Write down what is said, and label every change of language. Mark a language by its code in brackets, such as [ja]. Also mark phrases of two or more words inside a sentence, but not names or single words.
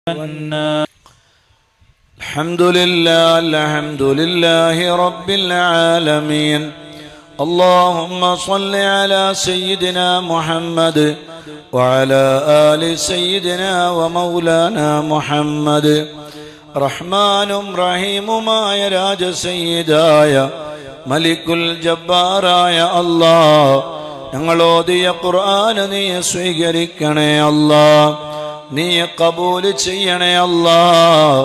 [ar] الحمد لله رب العالمين. اللهم صل على سيدنا محمد وعلى آل سيدنا ومولانا محمد. [ml] റഹ്മാനും റഹീമുമായ രാജസയ്യിദായ മലിക്കുൽ ജബ്ബാറായ അല്ലാഹ്, ഞങ്ങൾ ഓതിയ ഖുർആൻ നീ സ്വീകരിക്കണേ അല്ലാഹ്, നീ ഖബൂൽ ചെയ്യണേ അല്ലാഹ്.